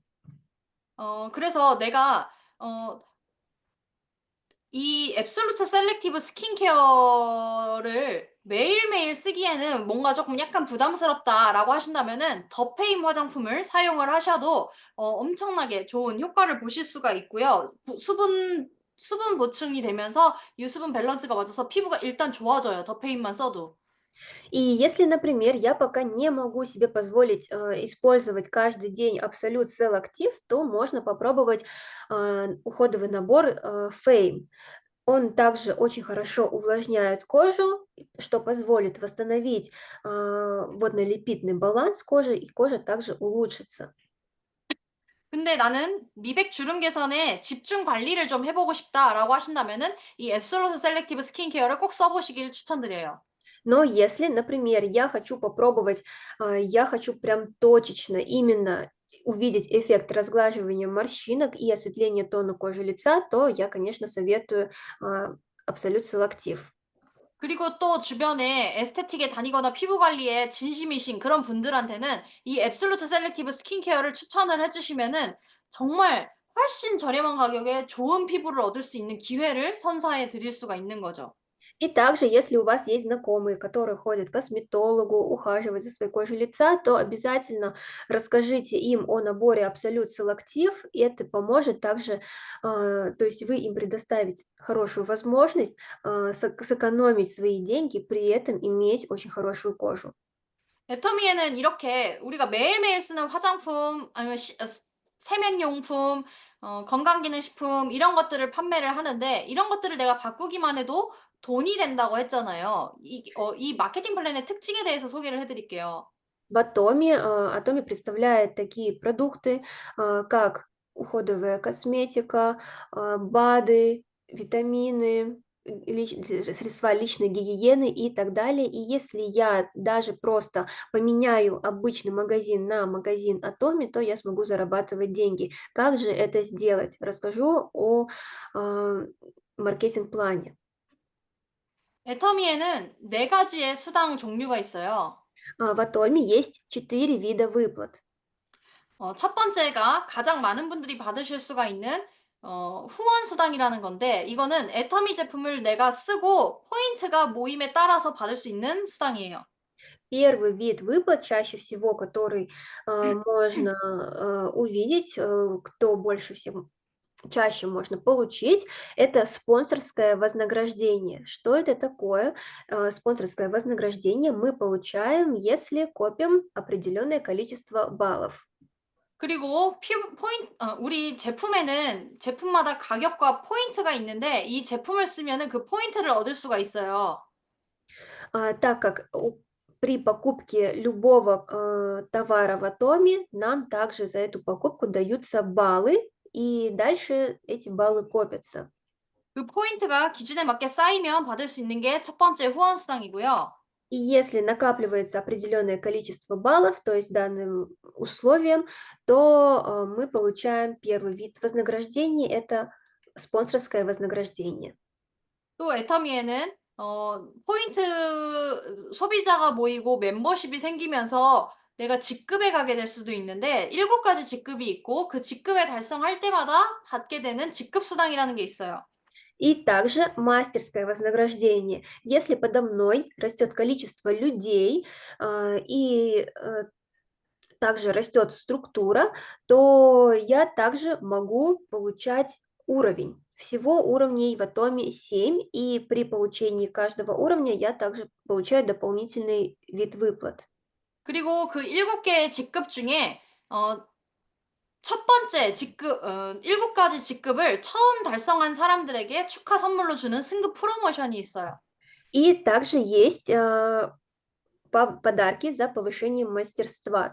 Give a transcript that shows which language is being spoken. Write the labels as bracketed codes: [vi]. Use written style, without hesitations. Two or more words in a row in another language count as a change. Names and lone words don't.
[ko] 그래서 내가 이 앱솔루트 셀렉티브 스킨케어를 매일매일 쓰기에는 뭔가 조금 약간 부담스럽다라고 하신다면은 더페임 화장품을 사용을 하셔도 엄청나게 좋은 효과를 보실 수가 있고요. 수분 보충이 되면서 유수분 밸런스가 맞아서 피부가 일단 좋아져요. 더페임만 써도. [ru] И если, например, я пока не могу себе позволить использовать каждый день Absolute Selective, то можно попробовать уходовый набор Fame. Он также очень хорошо увлажняет кожу, что позволит восстановить водно-липидный баланс кожи, и кожа также улучшится. [ko] 근데 나는 미백 주름 개선에 집중 관리를 좀 해보고 싶다라고 하신다면은 이 앱솔루트 셀렉티브 스킨케어를 꼭 써보시길 추천드려요. [ru] Но если, например, я хочу прям точечно именно увидеть эффект разглаживания морщинок и осветления тона кожи лица, то я, конечно, советую Absolute Selective. [ko] 그리고 또 주변에 에스테틱에 다니거나 피부 관리에 진심이신 그런 분들한테는 이 앱솔루트 셀렉티브 스킨케어를 추천을 해주시면은 정말 훨씬 저렴한 가격에 좋은 피부를 얻을 수 있는 기회를 선사해 드릴 수가 있는 거죠. [ru] И также, если у вас есть знакомые, которые ходят к косметологу, ухаживать за своей кожей лица, то обязательно расскажите им о наборе Absolute Selective, и это поможет также, то есть вы им предоставите хорошую возможность сэкономить свои деньги, при этом иметь очень хорошую кожу. [ko] 애터미에는 이렇게 우리가 매일매일 쓰는 화장품 아니면 세면용품 건강기능식품 이런 것들을 판매를 하는데 이런 것들을 내가 바꾸기만 해도 돈이 된다고 했잖아요. 이 마케팅 플랜의 특징에 대해서 소개를 해드릴게요. [ru] Atomi представляет такие продукты, как уходовая косметика, БАДы, витамины, средства личной гигиены и так далее. И если я даже просто поменяю обычный магазин на магазин Atomi, то я смогу зарабатывать деньги. Как же это сделать? Расскажу о маркетинг-плане. [ko] 애터미에는 4가지의 수당 종류가 있어요. [ru] В Atomi есть 4 вида выплат. [ko] 첫 번째가 가장 많은 분들이 받으실 수가 있는 후원 수당이라는 건데 이거는 애터미 제품을 내가 쓰고 포인트가 모임에 따라서 받을 수 있는 수당이에요. [ru] Первый вид выплат, чаще всего, который можно увидеть, кто больше всего чаще можно получить, это спонсорское вознаграждение. Что это такое? Спонсорское вознаграждение мы получаем, если копим определенное количество баллов. [ko] 그리고 우리 제품에는 제품마다 가격과 포인트가 있는데 이 제품을 쓰면은 그 포인트를 얻을 수가 있어요. [ru] Так как при покупке любого товара в Атоме нам также за эту покупку даются баллы, и дальше эти баллы копятся. [ko] 그 포인트가 기준에 맞게 쌓이면 받을 수 있는 게 첫 번째 후원 수당이고요. [ru] И если накапливается определенное количество баллов, то есть данным условиям, то мы получаем первый вид вознаграждения, это спонсорское вознаграждение. [ko] 또 애터미에는 포인트 소비자가 모이고 멤버십이 생기면서 내가 직급에 가게 될 수도 있는데 7가지 직급이 있고 그 직급에 달성할 때마다 받게 되는 직급 수당이라는 게 있어요. [ru] И также мастерское вознаграждение. Если подо мной растет количество людей и также растет структура, то я также могу получать уровень. Всего уровней в Атоме 7, и при получении каждого уровня я также получаю дополнительный вид выплат. [ko] 그리고 그 7개의 직급 중에 첫 번째 직급 7가지 직급을 처음 달성한 사람들에게 축하 선물로 주는 승급 프로모션이 있어요. [ru] И также есть подарки за повышение мастерства.